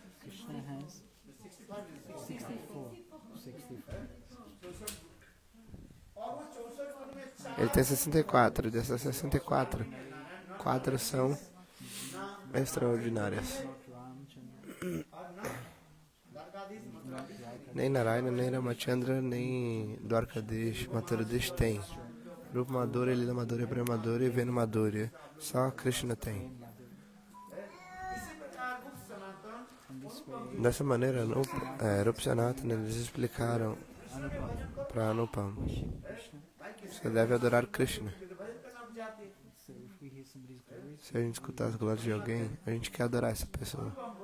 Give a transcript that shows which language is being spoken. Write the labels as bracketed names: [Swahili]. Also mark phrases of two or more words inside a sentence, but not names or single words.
[Portuguese] Ele tem 64, dessas 64, 4 são extraordinárias. Nem Narayana, nem Ramachandra, nem Dwarkadish, Mathuradesh tem. [Sanskrit] Rupa Madhurya, Lila Madhurya, Prema Madhurya e Venu Madhurya. [Portuguese] Só Krishna tem. Dessa maneira, Rupa Sanatana, eles explicaram para Anupam: você deve adorar Krishna. Se a gente escutar as glórias de alguém, a gente quer adorar essa pessoa.